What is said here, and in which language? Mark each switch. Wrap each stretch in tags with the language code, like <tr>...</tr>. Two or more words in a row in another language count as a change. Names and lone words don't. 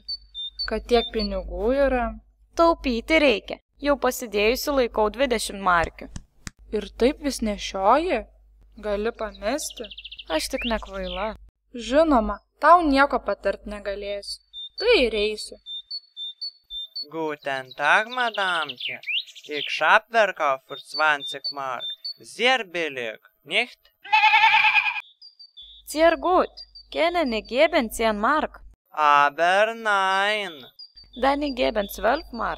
<lt>Kad tiek pinigų yra. Taupyti reikia, jau pasidėjusi laikau 20 markių. Ir taip vis nešioji? Gali pamesti? Aš tik nekvaila. Žinoma, tau nieko patart negalėsiu. Tai ir eisiu.</lt> <de>Guten Tag, Madamchen. Ich Schabwerkau für 20 Mark. Sehr billig, nicht? Sehr gut. Können geben 10 Mark. Aber nein. Dann geben 12 Mark.</de>